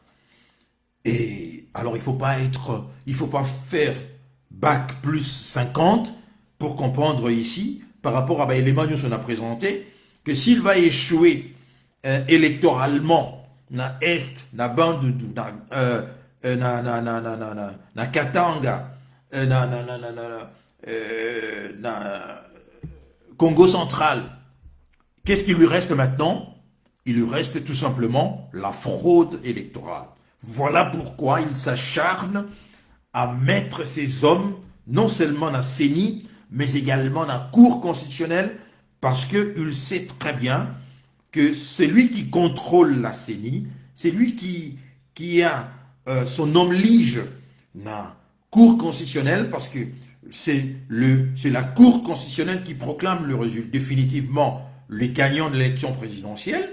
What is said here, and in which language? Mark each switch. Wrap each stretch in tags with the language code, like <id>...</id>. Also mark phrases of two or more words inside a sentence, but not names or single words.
<fr>Et alors, il ne faut pas faire bac plus 50 pour comprendre ici, par rapport à l'élément que nous a présenté, que s'il va échouer électoralement dans l'Est, dans la bande na Katanga, na Congo central, qu'est-ce qui lui reste maintenant? Il lui reste tout simplement la fraude électorale. Voilà pourquoi il s'acharne à mettre ses hommes non seulement dans la CENI, mais également dans la Cour constitutionnelle, parce qu'il sait très bien que c'est lui qui contrôle la CENI, c'est lui qui a son homme lige dans la Cour constitutionnelle, parce que c'est la Cour constitutionnelle qui proclame le résultat, définitivement les gagnants de l'élection présidentielle.</fr>